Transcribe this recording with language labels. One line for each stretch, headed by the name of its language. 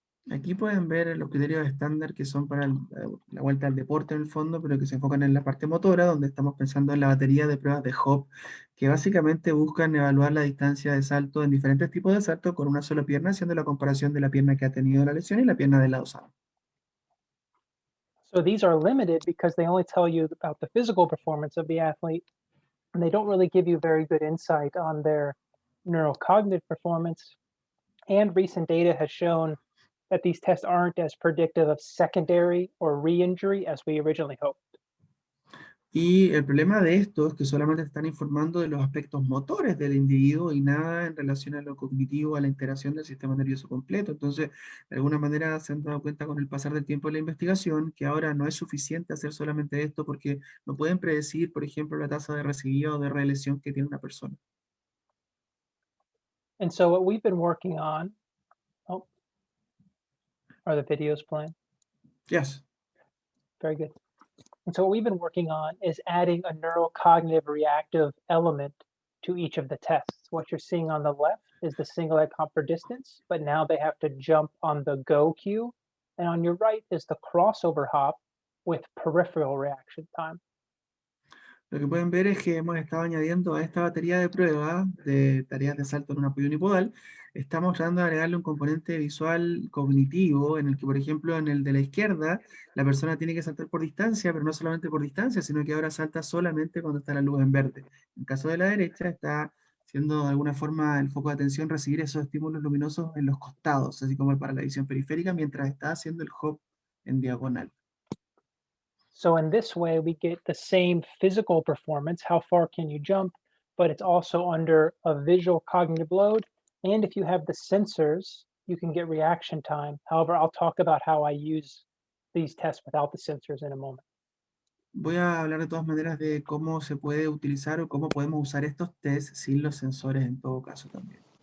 Spanish: Aquí pueden ver los criterios estándar que son para la vuelta al deporte en el fondo, pero que se enfocan en la parte motora, donde estamos pensando en la batería de pruebas de hop, que básicamente buscan evaluar la distancia de salto en diferentes tipos de salto con una sola pierna, haciendo la comparación de la pierna que ha tenido la lesión y la pierna del lado sano.
English: So these are limited because they only tell you about the physical performance of the athlete, and they don't really give you very good insight on their neurocognitive performance. And recent data has shown that these tests aren't as predictive of secondary or re-injury as we originally hoped.
Spanish: Y el problema de esto es que solamente están informando de los aspectos motores del individuo y nada en relación a lo cognitivo, a la integración del sistema nervioso completo. Entonces, de alguna manera se han dado cuenta con el pasar del tiempo de la investigación que ahora no es suficiente hacer solamente esto porque no pueden predecir, por ejemplo, la tasa de recidiva o de relesión que tiene una persona.
English: And so what we've been working on, oh, are the videos playing? Yes. Very good. And so what we've been working on is adding a neurocognitive reactive element to each of the tests. What you're seeing on the left is the single leg hop for distance, but now they have to jump on the go cue. And on your right is the crossover hop with peripheral reaction time.
Spanish: Lo que pueden ver es que hemos estado añadiendo a esta batería de pruebas de tareas de salto en un apoyo unipodal, estamos tratando de agregarle un componente visual cognitivo en el que, por ejemplo, en el de la izquierda, la persona tiene que saltar por distancia, pero no solamente por distancia, sino que ahora salta solamente cuando está la luz en verde. En el caso de la derecha, está siendo de alguna forma el foco de atención recibir esos estímulos luminosos en los costados, así como para la visión periférica, mientras está haciendo el hop en diagonal.
English: So in this way, we get the same physical performance, how far can you jump, but it's also under a visual cognitive load. And if you have the sensors, you can get reaction time. However, I'll talk about how I use these tests without the sensors in a moment.
Spanish: Voy a hablar de todas maneras de cómo se puede utilizar o cómo podemos usar estos tests sin los sensores en todo caso también.